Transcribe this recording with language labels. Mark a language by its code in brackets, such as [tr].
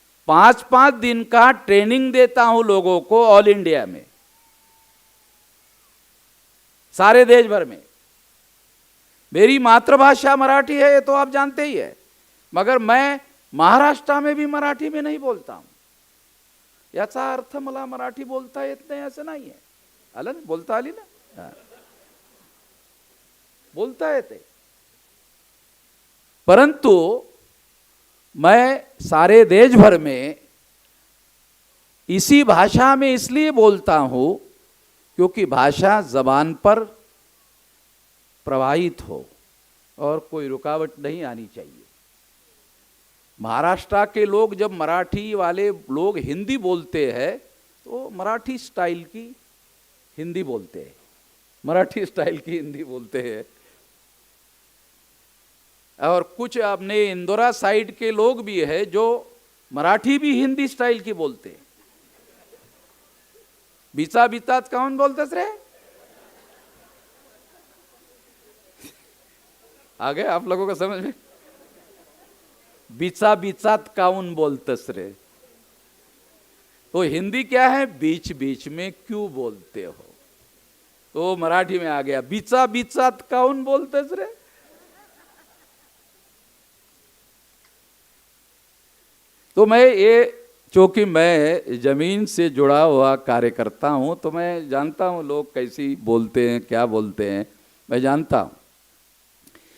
[hi] 5-5 दिन का ट्रेनिंग देता हूं लोगों को ऑल इंडिया में, सारे देश भर में। मेरी मातृभाषा मराठी है, ये तो आप जानते ही है, मगर मैं महाराष्ट्र में भी मराठी में नहीं बोलता हूं। [mr] याचा अर्थ मला मराठी बोलता येत नाही असं नाही आहे। आलं ना, बोलता आली ना? हा. बोलता येते, परंतु [hi] मैं सारे देश भर में इसी भाषा में इसलिए बोलता हूं क्योंकि भाषा जबान पर प्रवाहित हो और कोई रुकावट नहीं आनी चाहिए। महाराष्ट्र के लोग जब मराठी वाले लोग हिंदी बोलते हैं तो मराठी स्टाइल की हिंदी बोलते हैं, मराठी स्टाइल की हिंदी बोलते हैं। और कुछ अपने इंदौरा साइड के लोग भी है जो मराठी भी हिंदी स्टाइल की बोलते हैं। [mr] बिचा बिचात कौन बोलतेस रे? [hi] आ गए आप लोगों को समझ में? [mr] बिचा बिचात काउन बोलतस रे? [hi] तो हिंदी क्या है? बीच बीच में क्यों बोलते हो? तो मराठी में आ गया, [mr] बिचा बिचात काउन बोलतस रे? [hi] तो मैं ये, चूंकि मैं जमीन से जुड़ा हुआ कार्यकर्ता हूं, तो मैं जानता हूं लोग कैसी बोलते हैं, क्या बोलते हैं, मैं जानता हूं।